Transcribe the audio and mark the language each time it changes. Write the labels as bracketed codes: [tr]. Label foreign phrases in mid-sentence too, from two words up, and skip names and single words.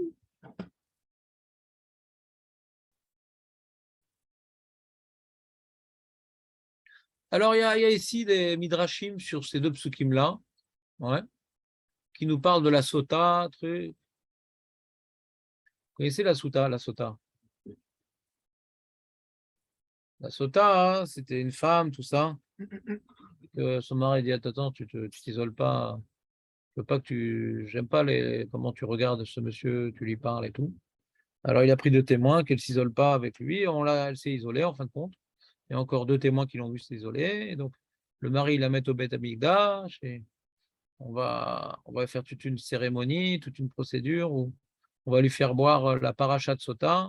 [fr] Alors, il y a ici des midrashim sur ces deux psukim-là, ouais, qui nous parlent de la sota. Vous connaissez la sota, la sota? La sota, hein, c'était une femme, tout ça. Son mari dit, attends, tu t'isoles pas. Je veux pas que j'aime pas comment tu regardes ce monsieur, tu lui parles et tout. Alors, il a pris 2 témoins qu'elle s'isole pas avec lui. Elle s'est isolée, en fin de compte. Il y a encore 2 témoins qui l'ont vu s'isoler. Et donc, le mari, il la met au [he] בית המקדש [fr] et on va faire toute une cérémonie, toute une procédure où on va lui faire boire la paracha de sota.